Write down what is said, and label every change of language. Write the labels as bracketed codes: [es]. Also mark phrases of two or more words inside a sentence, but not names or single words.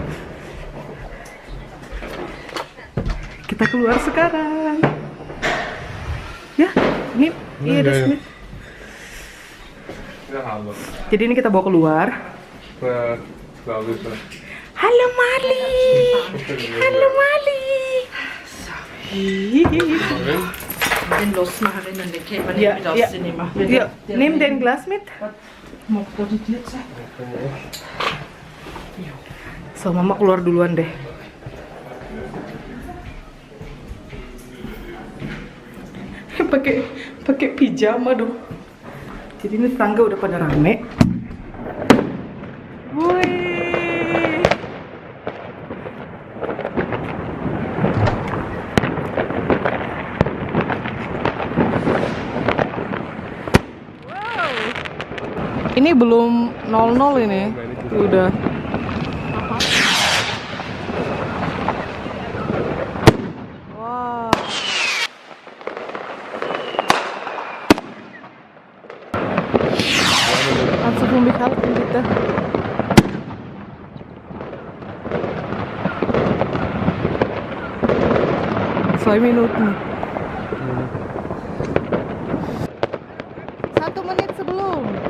[id] Kita keluar sekarang. Ya, ini iya ada Smith. Jadi ini kita bawa keluar. Halo Mali. [de] Den lossen wir halt in den Käfer Ja, nicht mit ja. rausnehmen. Ja, nimm den Glas mit. Mag da die Tür sein? So, [id] mama keluar duluan deh. pakai pijama dong. Jadi ini tangga udah pada rame. Wih. Wow. Ini belum 00 ini. Udah. Wow. [de] Kannst du für mich halten, bitte? Zwei Minuten. [id] 1 menit sebelum.